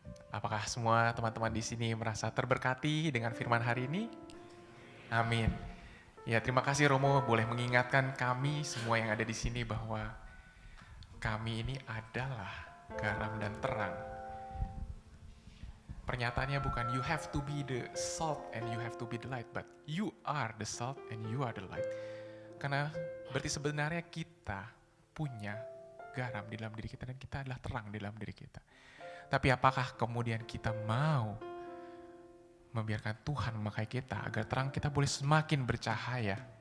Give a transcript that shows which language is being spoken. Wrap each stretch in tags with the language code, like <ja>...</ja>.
<id>Apakah semua teman-teman di sini merasa terberkati dengan firman hari ini? Amin. Ya, terima kasih Romo boleh mengingatkan kami semua yang ada di sini bahwa kami ini adalah garam dan terang. Pernyataannya bukan</id> <en>you have to be the salt and you have to be the light, but you are the salt and you are the light.</en> <id>Karena berarti sebenarnya kita punya garam di dalam diri kita dan kita adalah terang di dalam diri kita. Tapi apakah kemudian kita mau membiarkan Tuhan memakai kita agar terang kita boleh semakin bercahaya.</id>